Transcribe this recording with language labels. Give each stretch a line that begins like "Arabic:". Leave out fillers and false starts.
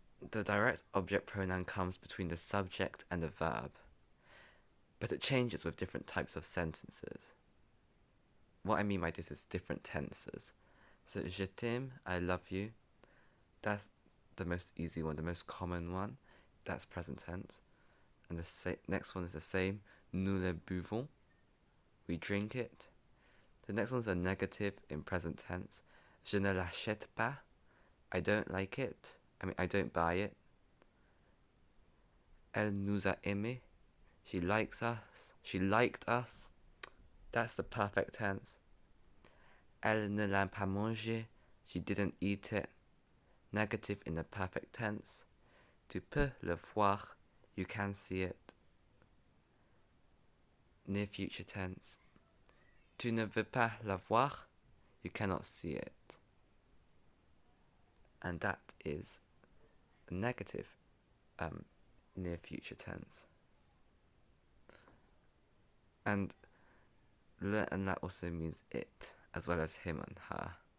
English: The direct object pronoun comes between the subject and the verb, but it changes with different types of sentences. What I mean by this is different tenses. So
French: je t'aime,
English: I love you, that's the most easy one, the most common one. That's present tense. And the next one is the same.
French: Nous le buvons,
English: we drink it. The next one's a negative in present tense.
French: Je ne l'achète pas,
English: I don't like it. I don't buy it.
French: Elle nous a aimés,
English: she likes us. She liked us. That's the perfect tense.
French: Elle ne l'a pas mangé,
English: she didn't eat it. Negative in the perfect tense.
French: Tu peux le voir,
English: you can see it. Near future tense.
French: Tu ne veux pas la voir,
English: you cannot see it. And that is a negative near future tense. And le and that also means it, as well as him and her.